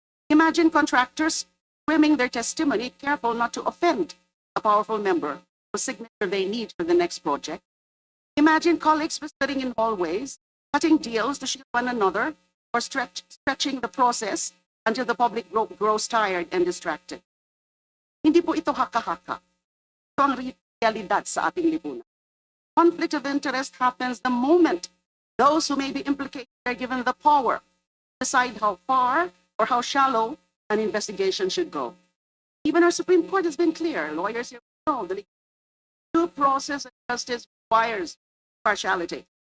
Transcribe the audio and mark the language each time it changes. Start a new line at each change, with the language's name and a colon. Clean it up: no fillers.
English: Imagine contractors trimming their testimony, careful not to offend a powerful member whose signature they need for the next project. Imagine colleagues whispering in hallways, cutting deals to shield one another, or stretching the process until the public grows tired and distracted.
Filipino: Hindi po ito haka-haka. Ito ang realidad sa ating lipunan.
English: Conflict of interest happens the moment those who may be implicated are given the power to decide how far or how shallow an investigation should go. Even our Supreme Court has been clear. Lawyers here know the due process of justice requires partiality.